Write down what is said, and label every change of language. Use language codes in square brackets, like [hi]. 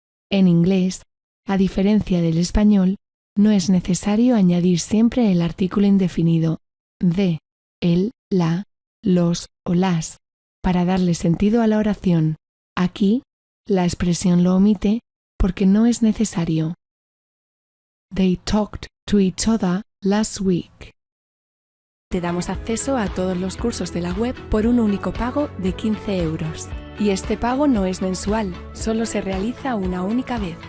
[es] En inglés, a diferencia del español, no es necesario añadir siempre el artículo indefinido de, el, la, los o las, para darle sentido a la oración. Aquí La expresión lo omite porque no es necesario. [en] They talked to each other last week. [es] Te damos acceso a todos los cursos de la web por un único pago de 15 €. Y este pago no es mensual, solo se realiza una única vez.